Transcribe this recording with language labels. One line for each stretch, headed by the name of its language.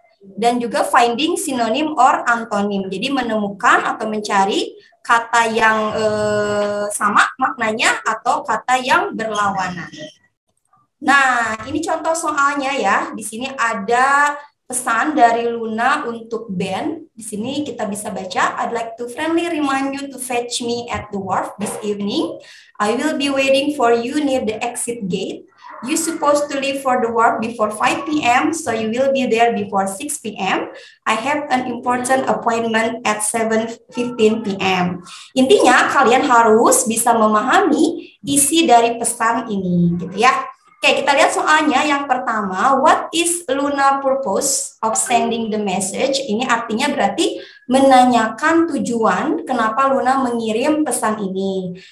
Indonesian: Dan juga
English: finding synonym or antonym,
Indonesian: jadi menemukan atau mencari kata yang sama maknanya atau kata yang berlawanan. Nah, ini contoh soalnya ya. Di sini ada pesan dari Luna untuk Ben. Di sini kita bisa baca,
English: I'd like to friendly remind you to fetch me at the wharf this evening. I will be waiting for you near the exit gate. You supposed to leave for the work before 5 p.m., so you will be there before 6 p.m. I have an important appointment at 7:15 p.m.
Indonesian: Intinya, kalian harus bisa memahami isi dari pesan ini, gitu ya. Oke, kita lihat soalnya. Yang pertama,
English: what is Luna purpose of sending the message?
Indonesian: Ini artinya berarti menanyakan tujuan kenapa Luna mengirim pesan ini.